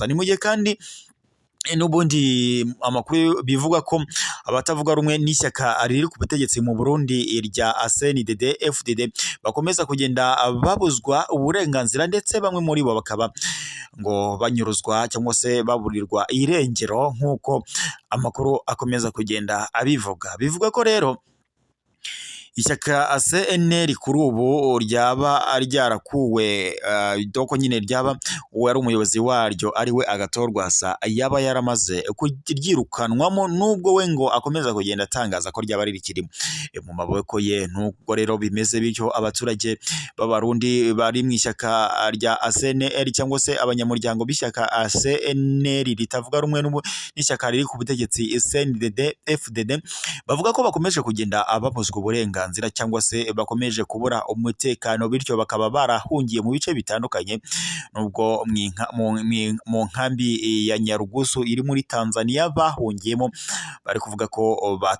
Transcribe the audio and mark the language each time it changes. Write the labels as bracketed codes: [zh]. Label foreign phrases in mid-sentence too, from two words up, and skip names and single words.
[rw] Ni mu gihe kandi n'ubundi amakuru bivuga ko abatavuga rumwe n'ishyaka riri ku butegetsi mu Burundi rya CNDD-FDD bakomeza kugenda babuzwa uburenganzira, ndetse bamwe muri bo bakaba ngo banyuruzwa cyangwa se baburirwa irengero, nk'uko amakuru akomeza kugenda abivuga. Bivuga ko rero ishyaka CNL kuri ubu ryaba ryarakuwe, doko nyine ryaba uwari umuyobozi waryo ari we Agathon Rwasa yaba yaramaze kuryirukanwamo, nubwo we ngo akomeza kugenda atangaza ko ryaba rikiri mu maboko ye. Nubwo rero bimeze bityo, abaturage b'Abarundi bari mu ishyaka rya CNL cyangwa se abanyamuryango b'ishyaka CNL ritavuga rumwe n'ishyaka riri ku butegetsi CNDD-FDD bavuga ko bakomeje kugenda babuzwa uburenganzira uburenganzira cyangwa se bakomeje kubura umutekano, bityo bakaba barahungiye mu bice bitandukanye, nubwo mu nkambi ya Nyarugusu iri muri Tanzania bahungiyemo bari kuvuga ko